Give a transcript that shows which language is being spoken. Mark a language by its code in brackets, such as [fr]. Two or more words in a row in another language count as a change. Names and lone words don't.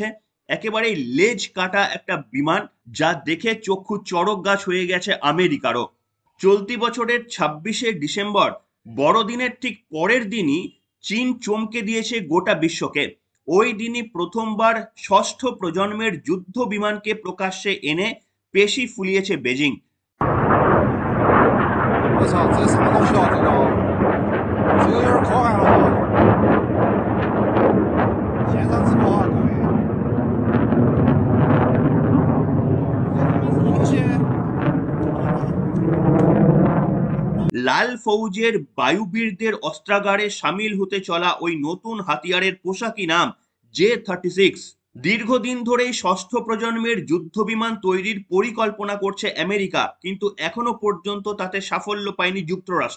[bn] একেবারেই লেজ কাটা একটা বিমান, যা দেখে চক্ষু চড়ক গাছ হয়ে গেছে আমেরিকারও। চলতি বছরের 26শে ডিসেম্বর বড়দিনের ঠিক পরের দিনই চীন চমকে দিয়েছে গোটা বিশ্বকে। ওই দিনই প্রথমবার ষষ্ঠ প্রজন্মের যুদ্ধ বিমানকে প্রকাশ্যে এনে পেশি ফুলিয়েছে বেজিং। [zh] 我操，这啥东西啊？这个有点可爱了啊！线上直播啊，各位。这他妈什么东西？ [bn] লাল ফৌজের বায়ুবীরদের অস্ত্রাগারে সামিল হতে চলা ওই নতুন হাতিয়ারের পোশাকি নাম J-36। দীর্ঘদিন ধরেই ষষ্ঠ প্রজন্মের যুদ্ধ বিমান তৈরির পরিকল্পনা করছে আমেরিকা, কিন্তু এখনো পর্যন্ত তাতে সাফল্য পায়নি যুক্তরাষ্ট্র।